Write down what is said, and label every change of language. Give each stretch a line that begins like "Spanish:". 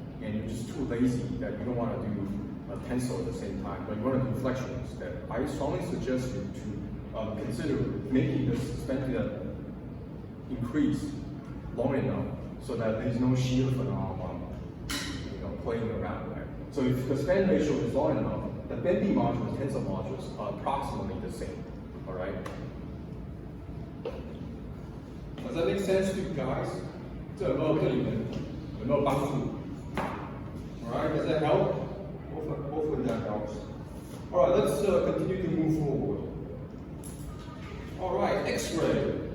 English: And you're just too lazy that you don't want to do a tensor at the same time, but you want to do flexions, then I strongly suggest you to consider making this span increase long enough so that there's no shear phenomenon, playing around, right? So if the span ratio is long enough, the bending modulus, tensor modulus are approximately the same, all right? Does that make sense to you guys?
Chinese: 这有没有对你们有没有帮助
English: Alright, does that help? Hopefully that helps. Alright, let's continue to move forward. Alright, X-ray.